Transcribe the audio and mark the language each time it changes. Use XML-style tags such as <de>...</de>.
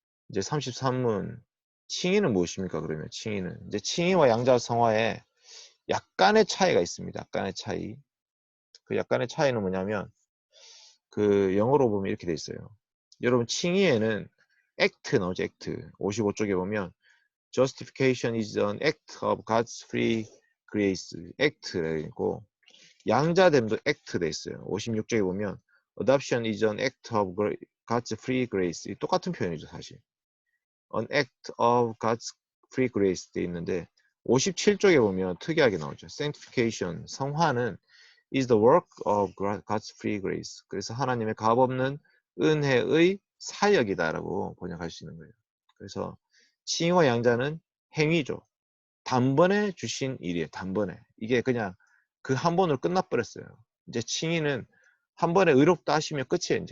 <ko>이제 33문 칭의는 무엇입니까? 그러면 칭의는 이제 칭의와 양자 성화에 약간의 차이가 있습니다. 약간의 차이. 그 약간의 차이는 뭐냐면 그 영어로 보면 이렇게 돼 있어요. 여러분 칭의에는 act 나오죠. act. 55쪽에 보면</ko> <en>justification is an act of God's free grace.</en> <ko>act라고 있고 양자됨도 act 돼 있어요. 56쪽에 보면</ko> <en>adoption is an act of God's free grace.</en> <ko>똑같은 표현이죠, 사실.</ko> <en>an act of God's free grace</en> <ko>돼 있는데 57쪽에 보면 특이하게 나오죠. sanctification, 성화는</ko> <en>is the work of God's free grace.</en> <ko>그래서 하나님의 값없는 은혜의 사역이다라고 번역할 수 있는 거예요. 그래서 칭의와 양자는 행위죠. 단번에 주신 일이에요. 단번에. 이게 그냥 그 한 번으로 끝나버렸어요. 이제 칭의는 한 번에 의롭다 하시면 끝이에요.</ko>